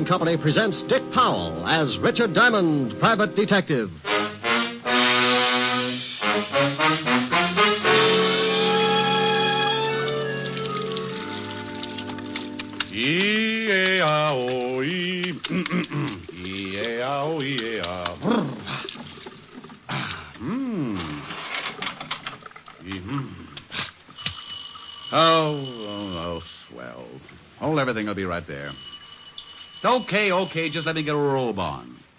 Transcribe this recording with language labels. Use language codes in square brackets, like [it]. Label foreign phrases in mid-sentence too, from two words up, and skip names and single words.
[en] Company presents Dick Powell as Richard Diamond, Private Detective. E-A-O-E. E-A-O-E-A. Oh, swell. Oh, everything will be right there. Okay, just let me get a robe on.